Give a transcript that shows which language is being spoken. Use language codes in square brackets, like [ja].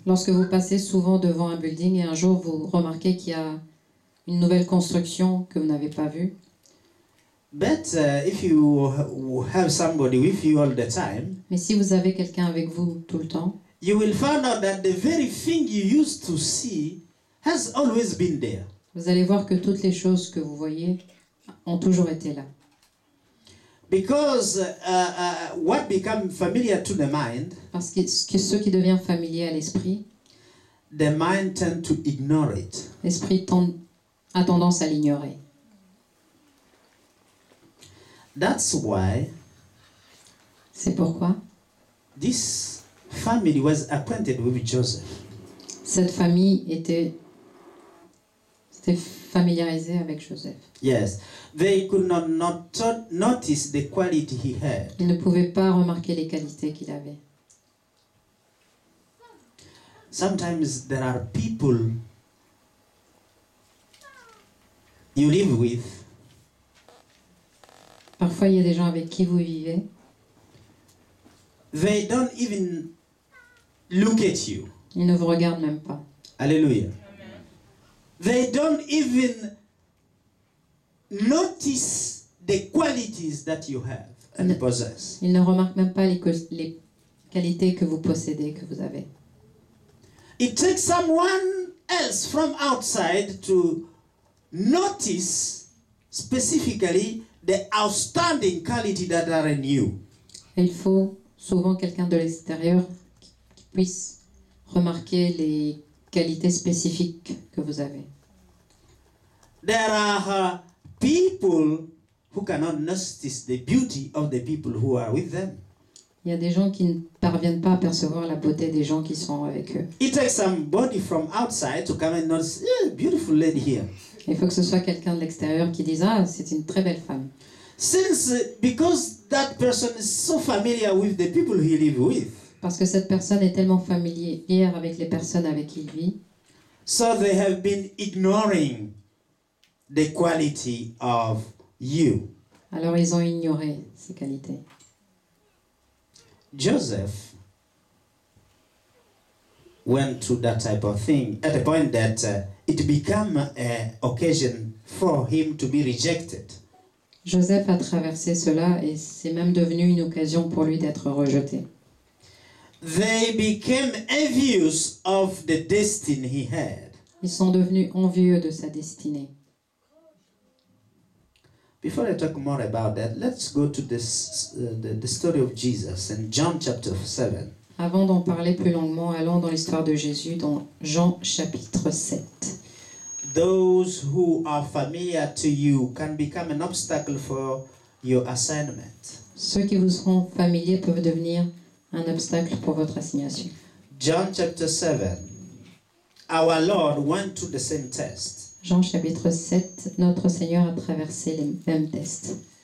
[fr] Lorsque vous passez souvent devant un building et un jour vous remarquez qu'il y a une nouvelle construction que vous n'avez pas vue, [en] but if you have somebody with you all the time, [fr] mais si vous avez quelqu'un avec vous tout le temps, [en] you will find out that the very thing you used to see has always been there. [fr] vous allez voir que toutes les choses que vous voyez ont toujours été là. [en] Because what becomes familiar to the mind, [fr] Parce que ce qui devient familier à l'esprit, [en] the mind tend to ignore it. [fr] l'esprit a tendance à l'ignorer. [en] That's why [fr] C'est pourquoi [en] this family was acquainted with Joseph. [fr] cette famille était familiarisée avec Joseph. [en] Yes, they could not notice the quality he had. [fr] Ils ne pouvaient pas remarquer les qualités qu'il avait. [en] Sometimes there are people you live with, [fr] Parfois, il y a des gens avec qui vous vivez, [en] they don't even look at you. [fr] ils ne vous regardent même pas. [en] Hallelujah. They don't even notice the qualities that you have and possess. [fr] Ils ne remarquent même pas les qualités que vous possédez, que vous avez. [en] It takes someone else from outside to notice specifically the outstanding quality that are in you. [fr] Et il faut souvent quelqu'un de l'extérieur qui puisse remarquer les qualités spécifiques que vous avez. [en] There are people who cannot notice the beauty of the people who are with them. [fr] Il y a des gens qui ne parviennent pas à percevoir la beauté des gens qui sont avec eux. [en] It takes somebody from outside to come and notice, yeah, beautiful lady here. [fr] Il faut que ce soit quelqu'un de l'extérieur qui dise « Ah, c'est une très belle femme ». [en] Because that person is so familiar with the people he live with. [fr] Parce que cette personne est tellement familière avec les personnes avec qui il vit. [en] So they have been ignoring the quality of you. [fr] Alors ils ont ignoré ces qualités. [en] Joseph went through that type of thing at the point that it became an occasion for him to be rejected. [fr] Joseph a traversé cela et c'est même devenu une occasion pour lui d'être rejeté. [en] They became envious of the destiny he had. [fr] Ils sont devenus envieux de sa destinée. [en] Before I talk more about that, let's go to this, the story of Jesus in John chapter 7. [fr] Avant d'en parler plus longuement, allons dans l'histoire de Jésus dans Jean chapitre 7. [en] Those who are familiar to you can become an obstacle for your assignment. [fr] Ceux qui vous seront familiers peuvent devenir un obstacle pour votre assignation. [en] John chapter 7. Our Lord went through the same test. [fr] Jean chapitre 7, notre Seigneur a traversé les mêmes tests.